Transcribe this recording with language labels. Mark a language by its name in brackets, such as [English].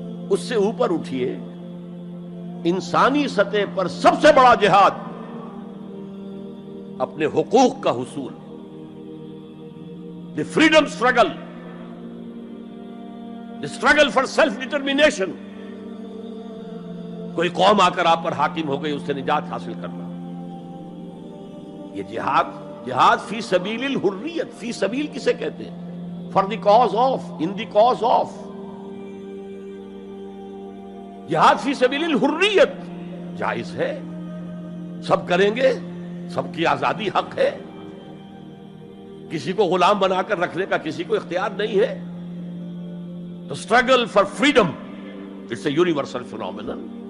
[Urdu] اس سے اوپر اٹھیے، انسانی سطح پر سب سے بڑا جہاد اپنے حقوق کا حصول، [English] The freedom struggle. the struggle for self determination. [Urdu] کوئی قوم آ کر آپ پر حاکم ہو گئی، اس سے نجات حاصل کرنا، یہ جہاد فی سبیل الحریت. فی سبیل کسے کہتے ہیں؟ [English] For the cause of, in the cause of. [Urdu] جہاد فی سبیل الحریت جائز ہے، سب کریں گے، سب کی آزادی حق ہے، کسی کو غلام بنا کر رکھنے کا کسی کو اختیار نہیں ہے. [English] تو struggle for freedom it's a universal phenomenon.